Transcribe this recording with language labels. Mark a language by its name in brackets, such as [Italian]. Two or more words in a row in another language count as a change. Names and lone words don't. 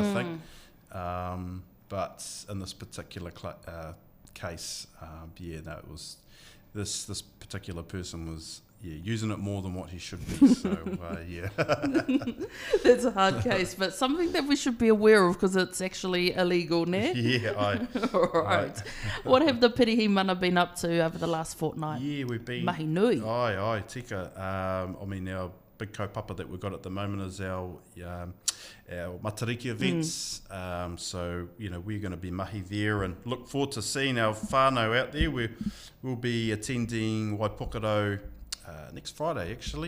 [English] I think, but in this particular case, it was this particular person was using it more than what he should be. So That's a hard case, but something that we should be aware of because it's actually illegal, ne? Yeah, right. What have the Pirihi mana been up to over the last fortnight? Yeah, we've been [Māori] mahi nui. Aye, tika. [English] Our big kaupapa that we've got at the moment is our matariki events. So we're going to be mahi there, and look forward to seeing our whānau out there. We'll be attending Waipokaro next Friday, actually.